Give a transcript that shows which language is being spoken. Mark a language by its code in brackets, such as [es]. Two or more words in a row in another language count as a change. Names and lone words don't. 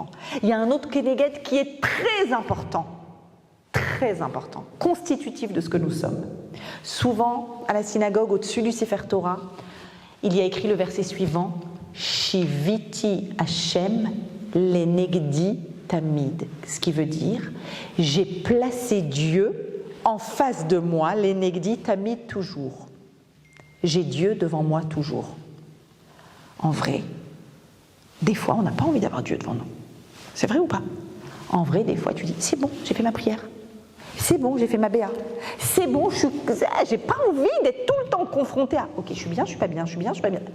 [fr] Il y a un autre Keneged qui est très important, constitutif de ce que nous sommes. Souvent, à la synagogue, au-dessus du Sefer Torah, il y a écrit le verset suivant « [he] שויתי ה' לנגדי תמיד », [fr] ce qui veut dire « J'ai placé Dieu en face de moi, [he] לנגדי תמיד [fr] toujours ». J'ai Dieu devant moi toujours. En vrai, des fois, on n'a pas envie d'avoir Dieu devant nous. C'est vrai ou pas? En vrai, des fois, tu dis, c'est bon, j'ai fait ma prière. C'est bon, j'ai fait ma béa. C'est bon, j'ai pas envie d'être tout le temps confrontée à, ok, je suis bien, je suis pas bien, je suis bien, je suis pas bien.